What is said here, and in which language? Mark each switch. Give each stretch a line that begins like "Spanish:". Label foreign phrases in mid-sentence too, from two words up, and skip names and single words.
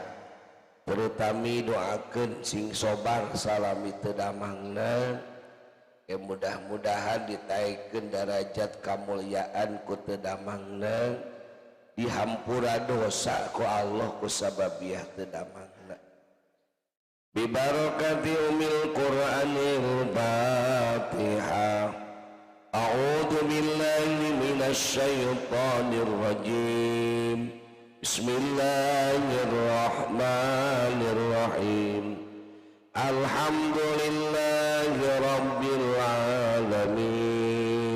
Sundanese: Terutami doakeun sing sobar salami teu damangna. Mudah-mudahan ditaikeun derajat kamulyaan ku teu damangna, dihampura dosa ku Allah ku sababiah teu damangna.
Arabic: ببركة أم القرآن الفاتحة. أعوذ بالله من الشيطان الرجيم. بسم الله الرحمن الرحيم. الحمد لله رب العالمين.